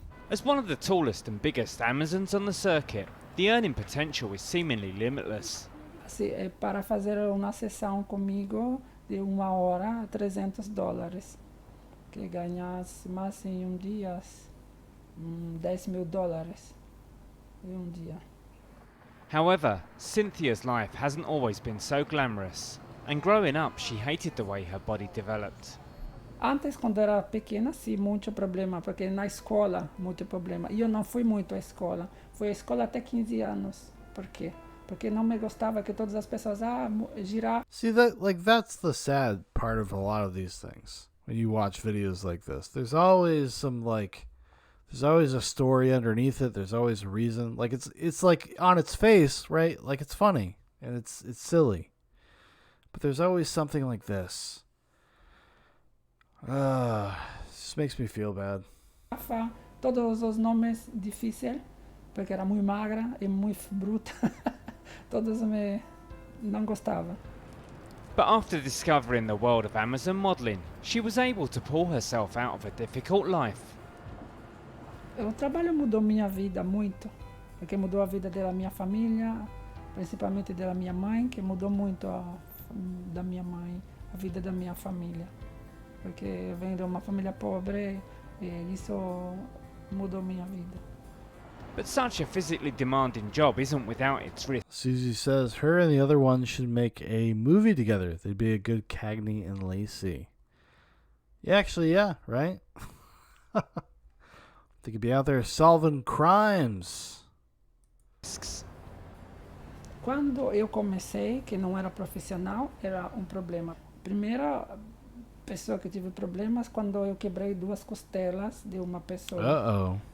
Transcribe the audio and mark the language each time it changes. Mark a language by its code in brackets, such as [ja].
[en] As one of the tallest and biggest Amazons on the circuit, the earning potential is seemingly limitless. [pt] Para fazer uma sessão comigo de 1 hora, $300. Que ganhas mais em dia, $10 mil em dia. [en] However, Cynthia's life hasn't always been so glamorous, and growing up she hated the way her body developed. [pt] Antes, quando era pequena, sim, muito problema, porque na escola, muito problema. Eu não fui muito à escola. Fui à escola até 15 anos. Por quê? Porque não me gostava que todas as pessoas, girar. [en] See, that's the sad part of a lot of these things. When you watch videos like this, there's always there's always a story underneath it. There's always a reason. Like it's like on its face, right? Like it's funny and it's silly. But there's always something like this. It just makes me feel bad. [pt] Todos os nomes difíceis, porque era muito magra e muito bruta. Todos me não gostava. [en] But after discovering the world of Amazon modeling, she was able to pull herself out of a difficult life. [pt] O trabalho mudou minha vida muito, porque mudou a vida da minha família, principalmente da minha mãe, que mudou muito da minha mãe, a vida da minha família. Porque eu venho de uma família pobre e isso mudou minha vida. [en] But such a physically demanding job isn't without its risks. Susie says her and the other one should make a movie together. They'd be a good Cagney and Lacey. Yeah, actually, yeah, right? They could be out there solving crimes. [pt] Quando eu comecei, que não era profissional, era problema. Primeira pessoa que tive problemas quando eu quebrei 2 costelas de uma pessoa.